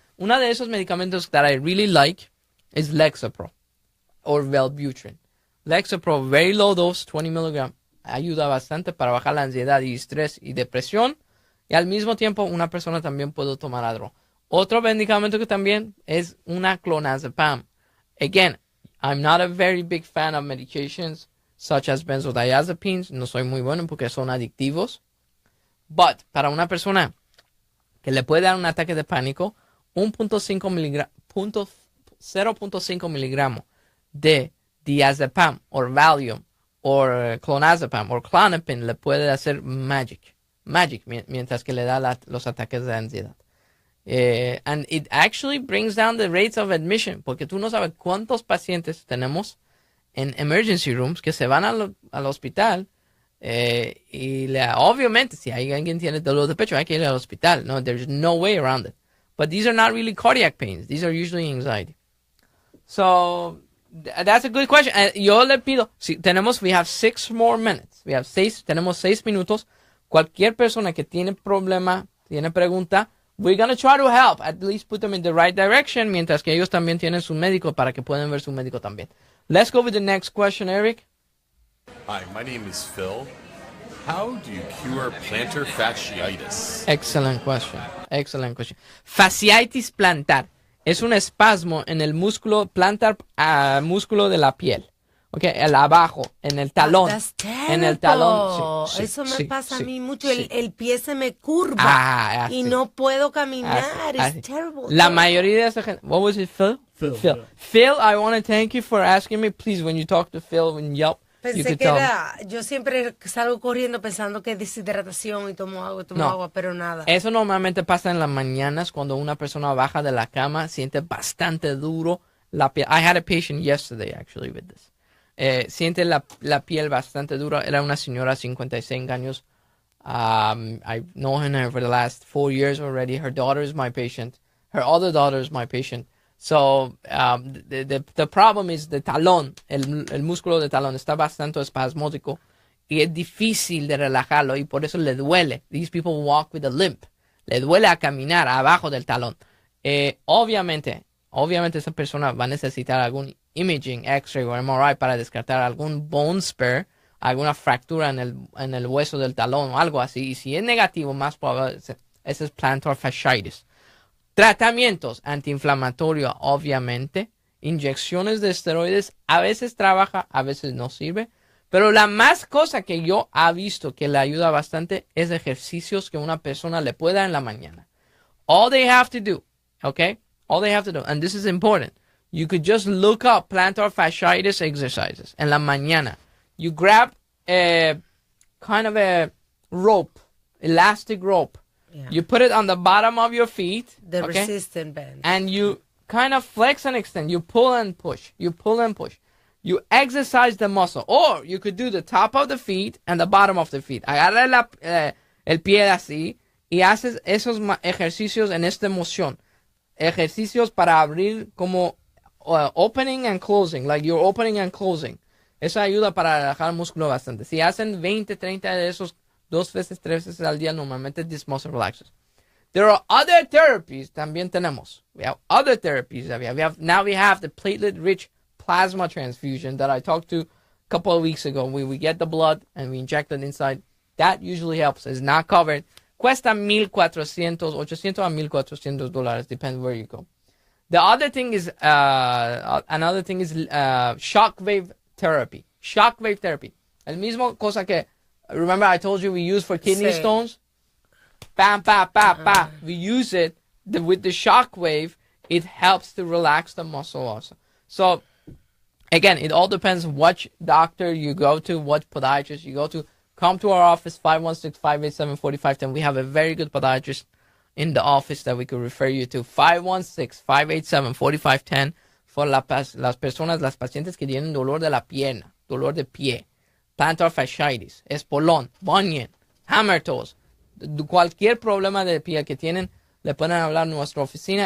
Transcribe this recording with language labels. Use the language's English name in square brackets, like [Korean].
[Spanish] Uno de esos medicamentos [English] that I really like is Lexapro or Wellbutrin. [Spanish] Lexapro, [English] very low dose, 20 milligrams, [Spanish] ayuda bastante para bajar la ansiedad y estrés y depresión. Y al mismo tiempo, una persona también puede tomar Adderall. Otro medicamento que también es una clonazepam. [English] Again, I'm not a very big fan of medications such as benzodiazepines. [Spanish] No soy muy bueno porque son adictivos. But, para una persona que le puede dar un ataque de pánico, 0.5 miligramos de diazepam o Valium o clonazepam o Klonopin le puede hacer magic mientras que le da los ataques de ansiedad. [English] And it actually brings down the rates of admission, [Spanish] porque tú no sabes cuántos pacientes tenemos en emergency rooms que se van al hospital y obviamente si hay alguien que tiene dolor de pecho hay que ir al hospital. [English] No, there's no way around it. But these are not really cardiac pains. These are usually anxiety. So that's a good question. [Spanish] Yo le pido, [English] we have 6 more minutes. [Spanish] Tenemos 6 minutos. Cualquier persona que tiene problema, tiene pregunta, [English] we're going to try to help. At least put them in the right direction, [Spanish] mientras que ellos también tienen su médico para que puedan ver su médico también. [English] Let's go with the next question, Eric. Hi, my name is Phil. How do you cure plantar fasciitis? Excellent question. Excellent question. [Spanish] Fasciitis plantar es un espasmo en el músculo plantar, músculo de la piel. Okay, el abajo, en el talón. En el talón. Sí, eso me pasa a mí mucho. El pie se me curva y no puedo caminar. Es terrible. La mayoría de esa gente. [English] What was it, [Spanish] Phil? [English] Phil. Phil, I want to thank you for asking me. Please, when you talk to Phil, when Yelp, [Spanish] pensé que era, yo siempre salgo corriendo pensando que es deshidratación y tomo agua, pero nada. Eso normalmente pasa en las mañanas cuando una persona baja de la cama, siente bastante duro la piel. [English] I had a patient yesterday actually with this. [Spanish] Siente la piel bastante dura. Era una señora de 55 años. [English] I've known her for the last 4 years already. Her daughter is my patient. Her other daughter is my patient. So, the problem is the [Spanish] talón, el músculo de talón está bastante espasmódico y es difícil de relajarlo y por eso le duele. [English] These people walk with a limp. [Spanish] Le duele a caminar abajo del talón. Obviamente esa persona va a necesitar algún imaging, X-ray o MRI para descartar algún bone spur, alguna fractura en el hueso del talón o algo así. Y si es negativo, más probable ese es plantar fasciitis. Tratamientos antiinflamatorios, obviamente. Inyecciones de esteroides, a veces trabaja, a veces no sirve. Pero la más cosa que yo he visto que le ayuda bastante es ejercicios que una persona le pueda en la mañana. [English] All they have to do, okay? All they have to do, and this is important. You could just look up plantar fasciitis exercises [Spanish] en la mañana. [English] You grab a kind of a rope, elastic rope. Yeah. You put it on the bottom of your feet. The resistant band. And you kind of flex and extend. You pull and push. You pull and push. You exercise the muscle. Or you could do the top of the feet and the bottom of the feet. [Spanish] Agarra el pie así y haces esos ejercicios en esta moción. Ejercicios para abrir como [English] opening and closing. Like you're opening and closing. [Spanish] Eso ayuda para relajar el músculo bastante. Si hacen 20, 30 de esos 2 veces, 3 veces al día, normalmente [English] this muscle relaxes. There are other therapies, [Spanish] también tenemos. [English] We have other therapies. Now we have the platelet-rich plasma transfusion that I talked to a couple of weeks ago. We get the blood and we inject it inside. That usually helps. It's not covered. [Spanish] Cuesta $1,400, $800 a $1,400, [English] depends where you go. The other thing is, shockwave therapy. Shockwave therapy. [Spanish] El mismo cosa que, [English] remember I told you we use for kidney stones? Bam, pa, pa, pa. We use it with the shockwave. It helps to relax the muscle also. So, again, it all depends what doctor you go to, what podiatrist you go to. Come to our office, 516-587-4510. We have a very good podiatrist in the office that we could refer you to. [Spanish] 516-587-4510 for las personas, las pacientes que tienen dolor de la pierna, dolor de pie, plantar fasciitis, espolón, bunion, hammer toes, cualquier problema de pie que tienen, le pueden hablar a nuestra oficina.